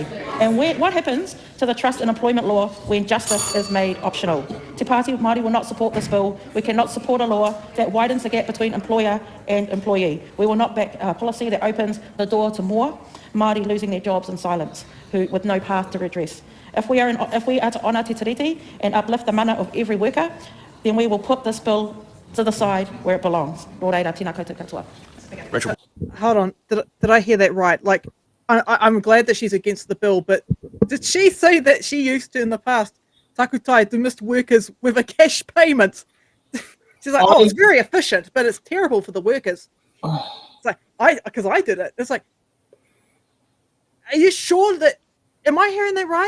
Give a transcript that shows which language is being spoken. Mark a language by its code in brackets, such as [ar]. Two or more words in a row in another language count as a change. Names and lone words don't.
[en] And what happens to the trust in employment law when justice is made optional? Te Pāti Māori will not support this bill. We cannot support a law that widens the gap between employer and employee. We will not back a policy that opens the door to more Māori losing their jobs in silence, with no path to redress. If we are to honour te tiriti and uplift the mana of every worker, then we will put this bill to the side where it belongs. [mi] Nō reira, tēnā koutou katoa. [en] Rachel. Hold on, did I hear that right? Like, I'm glad that she's against the bill, but did she say that she used to in the past takutai dismissed workers with a cash payment? She's like, oh, it's very efficient, but it's terrible for the workers. It's like, because I did it. It's like, are you sure that, am I hearing that right?